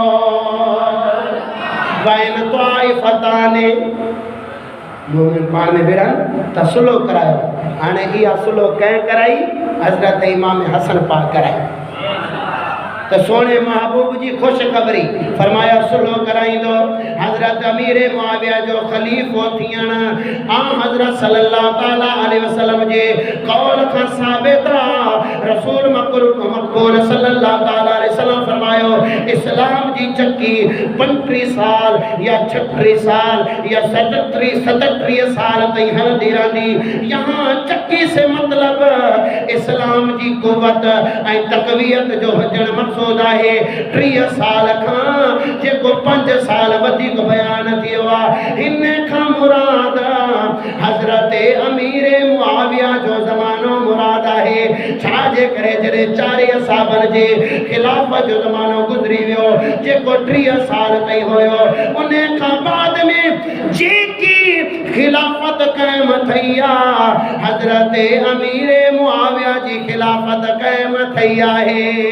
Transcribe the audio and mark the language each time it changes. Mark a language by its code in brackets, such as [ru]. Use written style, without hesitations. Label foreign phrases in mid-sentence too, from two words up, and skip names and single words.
[ar] وإن طائفتان [sd] मोमिन पाण में बेड़नि त सुलो करायो हाणे इहा सुलो कंहिं कराई हज़रत इमाम हसन पाक कराई तो सोने महबूब जी खुशखबरी फरमाया सुलो कराईंदो हजरत अमीर मुआविया जो खलीफो थियण हजरत [ar] صلى الله تعالى عليه وسلم [sd] जे कौल खां साबित रसूल मक़बूल [ar] صلى الله تعالى عليه وسلم [sd] फरमायो इस्लाम जी चक्की 35 साल या 36 साल या 37 साल ताईं हलंदी रहंदी [ur] یہاں چکی سے مطلب [sd] इस्लाम जी कुवत ऐं तकवीयत जो हुजण मक़सूद आहे 30 साल खां जेको 5 साल वधीक बयान थियो आहे हिन खां मुराद हज़रत अमीर मुआविया जो ज़मानो मुराद आहे छा जे करे जॾहिं 4 साहबनि जे ख़िलाफ़त जो ज़मानो गुज़री वियो जेको 30 साल ताईं हुयो उन खां बाद में जेकी खिलाफत क़ाइम थई आहे हज़रत अमीर मुआविया जी खिलाफत क़ाइम थई आहे